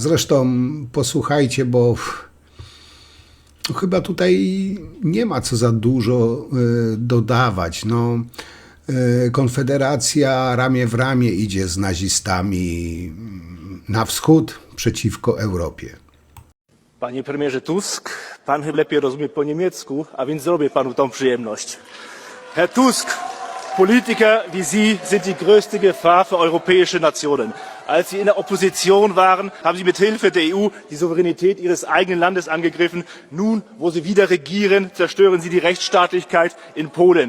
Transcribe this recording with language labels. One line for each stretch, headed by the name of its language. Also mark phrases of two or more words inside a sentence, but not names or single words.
Polish: Zresztą posłuchajcie, bo chyba tutaj nie ma co za dużo dodawać. No, Konfederacja ramię w ramię idzie z nazistami na wschód przeciwko Europie. Panie premierze Tusk, pan chyba lepiej rozumie po niemiecku, a więc zrobię panu tą przyjemność.
German: Herr Tusk, Politiker wie Sie sind die größte Gefahr für europäische Nationen. Als Sie in der Opposition waren, haben Sie mit Hilfe der EU die Souveränität Ihres eigenen Landes angegriffen. Nun, wo Sie wieder regieren, zerstören Sie die Rechtsstaatlichkeit in Polen.